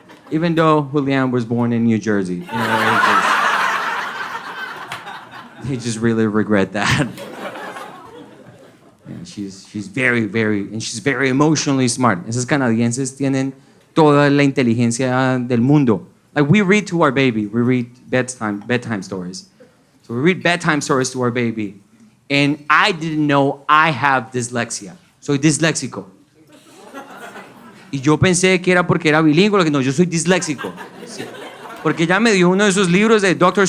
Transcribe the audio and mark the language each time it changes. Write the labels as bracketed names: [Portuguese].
[English] Even though Julian was born in New Jersey. You know, they just really regret that. Yeah, she's very, and she's very emotionally smart. [Spanish] Esas canadienses tienen toda la inteligencia del mundo. [English] Like, we read to our baby. We read bedtime stories. So we read bedtime stories to our baby. And I didn't know I have dyslexia. [Spanish] Soy disléxico. Y yo pensé que era porque era bilingüe. No, yo soy disléxico. Sí. Porque ella me dio uno de esos libros de Dr.